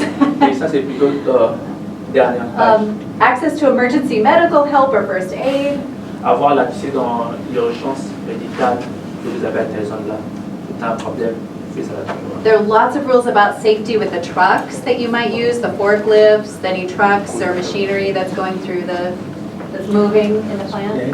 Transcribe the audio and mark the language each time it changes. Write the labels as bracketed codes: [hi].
[fr] Et ça, c'est plutôt dernière page. [en] Access to emergency medical help or first aid. [fr] avoir l'accès dans l'urgence médicale que vous avez à cette zone-là. C'est un problème. [en] There are lots of rules about safety with the trucks that you might use, the forklifts, any trucks or machinery that's going through that's moving in the plant.